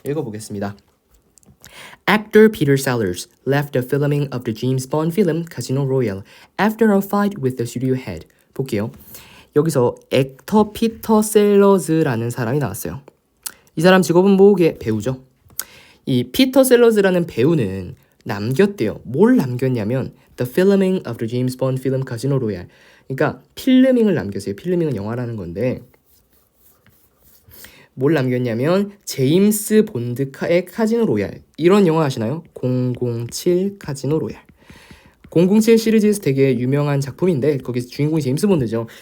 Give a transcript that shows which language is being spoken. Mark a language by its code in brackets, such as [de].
[ko] 읽어보겠습니다. [en] Actor Peter Sellers left the filming of the James Bond film Casino Royale after a fight with the studio head. [ko] 볼게요. 여기서 액터 피터 셀러즈라는 사람이 나왔어요. 이 사람 직업은 뭐게? 배우죠. 이 피터 셀러즈라는 배우는 남겼대요. 뭘 남겼냐면 [en] The filming of the James Bond film Casino Royale. [ko] 그러니까 필름밍을 남겼어요. 필름밍은 영화라는 건데 뭘 남겼냐면 제임스 본드의 카지노 로얄. 이런 영화 아시나요? 007 카지노 로얄. 007 시리즈에서 되게 유명한 작품인데 거기서 주인공이 제임스 본드죠.